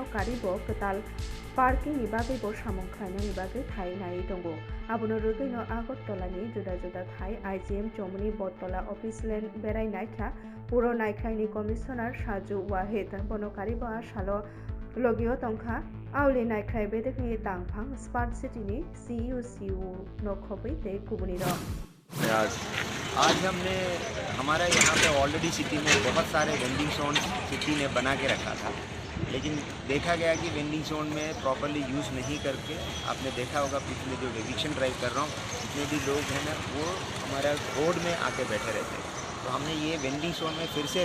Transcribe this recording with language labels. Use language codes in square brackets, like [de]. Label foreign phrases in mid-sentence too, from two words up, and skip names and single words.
[trp] karibo ketal parking ni bagui bo samung khaina ni bagui thai nai tongo abono rugaino agortolani juda juda thai IGM chomni bottala office land berai naikha puro naikhaini commissioner Saju Wahid bono karibo salo logio tongkha auli naikhai bedekni tangphang [en] smart city [trp] ni CUCU no khobai te kubuni ro [hi] आज हमने हमारा यहाँ पे [en] already city [hi] में बहुत सारे [en] vending zone [hi] सिटी ने बना के रखा था लेकिन देखा गया कि [en] vending zone [hi] में [en] properly use [hi] नहीं करके आपने देखा होगा पिछले जो [en] eviction drive [hi] कर रहा हूँ जितने भी लोग हैं ना वो हमारा रोड में आके बैठे रहते हैं तो हमने ये [en] vending zone [hi] में फिर से